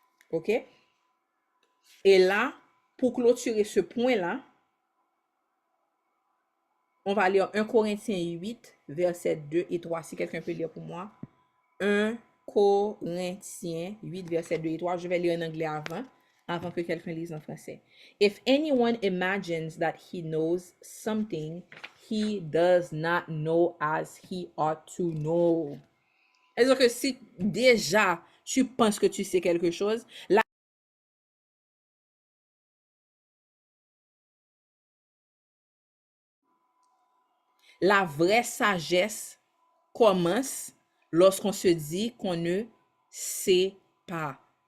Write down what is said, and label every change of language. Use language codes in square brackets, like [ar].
[fr] OK? Et là, pour clôturer ce point-là, on va lire 1 Corinthiens 8, versets 2 et 3. Si quelqu'un peut lire pour moi. 1 Corinthiens 8, versets 2 et 3. Je vais lire en anglais avant que quelqu'un lise en français. [en] If anyone imagines that he knows something, he does not know as he ought to know. [fr] C'est-à-dire que si déjà tu penses que tu sais quelque chose, la vraie sagesse commence lorsqu'on se dit qu'on ne sait pas.